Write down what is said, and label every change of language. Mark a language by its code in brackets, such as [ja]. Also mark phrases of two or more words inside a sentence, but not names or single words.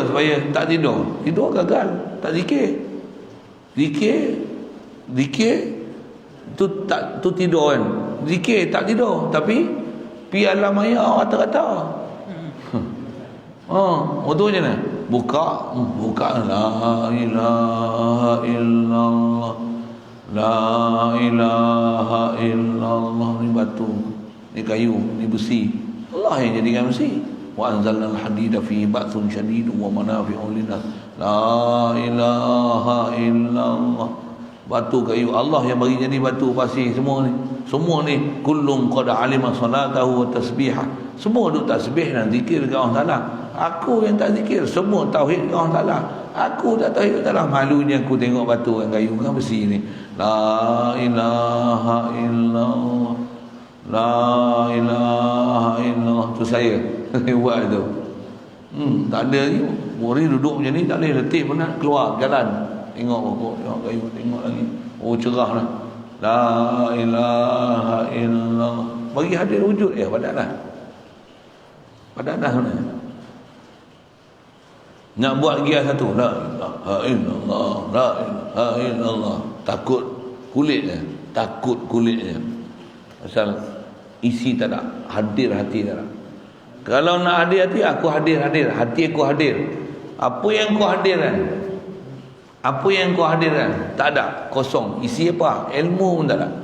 [ms] Supaya tak tidur. Tidur gagal. Tak zikir. Zikir tu tidur kan. Zikir tak tidur. Tapi pi alam maya rata-rata. Betul macam mana? Buka. [ar] لا إله إلا الله. لا إله إلا الله. [ms] Ni batu, ni kayu, ni besi. Allah yang jadikan besi. [ar] وأنزلنا الحديد في بأس شديد ومنافع للناس. لا إله إلا الله. [ms] Batu, kayu, Allah yang bagi jadi batu, pasir, semua ni [ar] كل قد علم صلاته وتسبيحه. [ms] Semua duk tasbih dan zikir dekat Allah Taala. Aku yang tak zikir, semua tauhid dekat Allah Taala. Aku tak tauhid dekat Allah. Malunya aku tengok batu dan kayu kan besi ni. [ar] لا إله إلا الله. لا إله إلا الله. [ms] Tu saya buat tu. Tak ada ni. Murid duduk macam ni tak boleh letih pun nak keluar jalan. Tengok pokok, tengok kayu, tengok lagi. Oh cerah lah. [ar] لا إله إلا الله. [ms] Bagi hadir wujud padatlah. Padatlah sebenarnya. Nak buat gias satu. [ar] لا إله إلا الله. لا إله إلا الله. [ms] Takut kulitnya. Pasal isi tak ada. Hadir hati tak ada. Kalau nak hadir hati, aku hadir. Hati aku hadir. Apa yang kau hadirkan? Apa yang kau hadirkan? Tak ada, kosong. Isi apa? Ilmu pun tak ada.